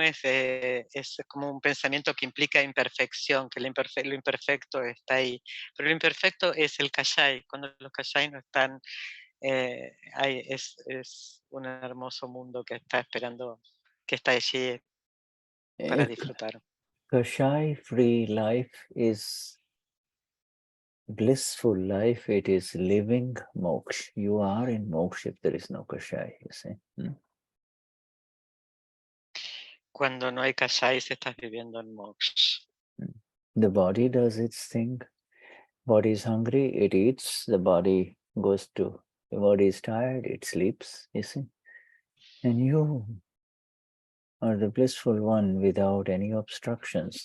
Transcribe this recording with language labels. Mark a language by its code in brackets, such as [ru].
[es] Es como un pensamiento que implica imperfección, que lo imperfecto está ahí. Pero lo imperfecto es el kashai. Cuando los kashai no están, es un hermoso mundo que está esperando, que está allí para disfrutar. [en] Kashai free life is blissful life. It is living moksha. You are in moksha if there is no kashai, you see. [es] Cuando no hay kashai, estás viviendo en moksha. [en] The body does its thing. Body is hungry, it eats. The body is tired, it sleeps, you see. And you are the blissful one without any obstructions.